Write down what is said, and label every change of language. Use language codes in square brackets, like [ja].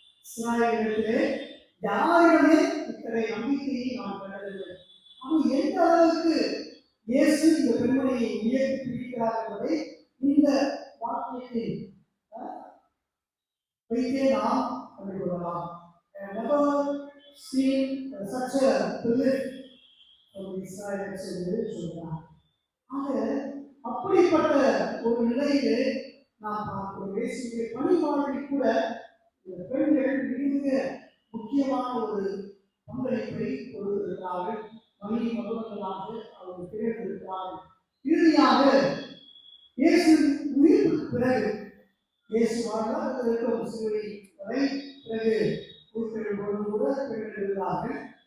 [ta] இஸ்ராயேலிலே யாரிடமே இத்தகைய நம்பிக்கையை நாம் பெறவில்லை. அவன் எந்த அளவுக்கு இயேசு இந்த பெண்மணியை உயர்த்தி பிடிக்கிறார் என்பதை இந்த வாக்கியத்தில் வைத்தே நாம் கண்டுகொள்ளலாம். [en] Never seen such a privilege from Israelites [ta] என்று சொல்கிறார். ஆக அப்படிப்பட்ட ஒரு நிலையிலே நாம் பார்க்கிறோம். இயேசுவின் பணிவாழ்வில் கூட இந்த பெண்கள் மிக முக்கியமான ஒரு பங்களிப்பை கொடுத்திருக்கிறார்கள். மணி மருமகளாக அவர்கள் திகழ்ந்திருக்கிறார்கள். இறுதியாக இயேசு உயிர்ப்புக்கு பிறகு இயேசு வாழ்ந்தால் சிலுவை வரை பிறகு உயிர்த்தெழும்போது கூட பெண்கள் இருந்தார்கள்.